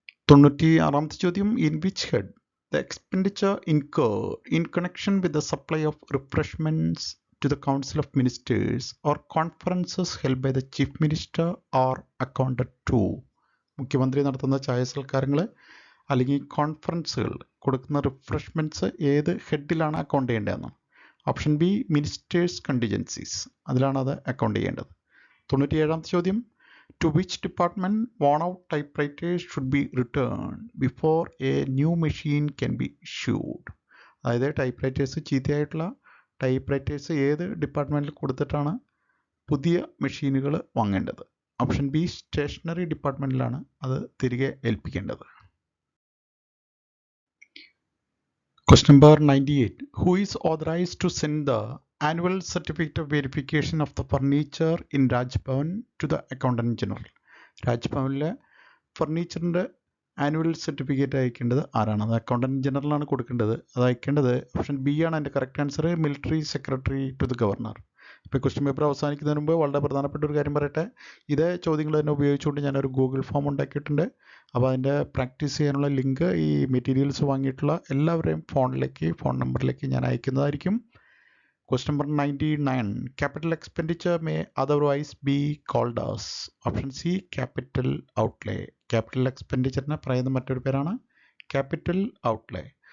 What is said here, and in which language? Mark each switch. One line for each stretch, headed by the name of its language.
Malayalam: 96-ാമത്തെ ചോദ്യം,
English: In which head the expenditure incurred in connection with the supply of refreshments to the Council of Ministers or conferences held by the Chief Minister are accounted to?
Malayalam: മുഖ്യമന്ത്രി നടത്തുന്ന ചായ സൽക്കാരങ്ങൾ അല്ലെങ്കിൽ കോൺഫറൻസുകൾ കൊടുക്കുന്ന റിഫ്രഷ്മെൻറ്റ്സ് ഏത് ഹെഡിലാണ് account ചെയ്യേണ്ടതെന്ന്? Option B, ministers contingencies, അതിലാണ് അത് account ചെയ്യേണ്ടത്. 97-ാമത്തെ ചോദ്യം,
English: to which department worn out typewriters should be returned before a new machine can be issued?
Malayalam: അതായത് ടൈപ്പ് ചീത്തയായിട്ടുള്ള ടൈപ്പ് റൈറ്റേഴ്സ് ഏത് ഡിപ്പാർട്ട്മെൻറ്റിൽ കൊടുത്തിട്ടാണ് പുതിയ മെഷീനുകൾ വാങ്ങേണ്ടത്? ഓപ്ഷൻ ബി, സ്റ്റേഷനറി ഡിപ്പാർട്ട്മെൻറ്റിലാണ് അത് തിരികെ ഏൽപ്പിക്കേണ്ടത്.
English: Question number 98. Who is authorized to send the annual certificate of verification of the furniture in Raj Bhavan to the Accountant General?
Malayalam: Raj ഭവനിലെ ഫർണിച്ചറിൻ്റെ annual certificate അയക്കേണ്ടത് ആരാണ്? അത് അക്കൗണ്ടൻറ്റ് ജനറലാണ് കൊടുക്കേണ്ടത്. അത് അയക്കേണ്ടത് ഓപ്ഷൻ ബി ആണ് എൻ്റെ correct answer, military secretary to the governor. ഇപ്പോൾ question paper അവസാനിക്കുന്നതിന് മുമ്പ് വളരെ പ്രധാനപ്പെട്ട ഒരു കാര്യം പറയട്ടെ. ഇതേ ചോദ്യങ്ങൾ തന്നെ ഉപയോഗിച്ചുകൊണ്ട് ഞാനൊരു ഗൂഗിൾ ഫോം ഉണ്ടാക്കിയിട്ടുണ്ട്. അപ്പോൾ അതിൻ്റെ പ്രാക്ടീസ് ചെയ്യാനുള്ള ലിങ്ക് ഈ മെറ്റീരിയൽസ് വാങ്ങിയിട്ടുള്ള എല്ലാവരുടെയും ഫോൺ നമ്പറിലേക്ക് ഞാൻ അയക്കുന്നതായിരിക്കും.
English: Question number 99. Capital expenditure may otherwise be called as? Option C, capital outlay. Capital expenditure
Malayalam: പറയുന്ന മറ്റൊരു പേരാണ്
English: capital outlay.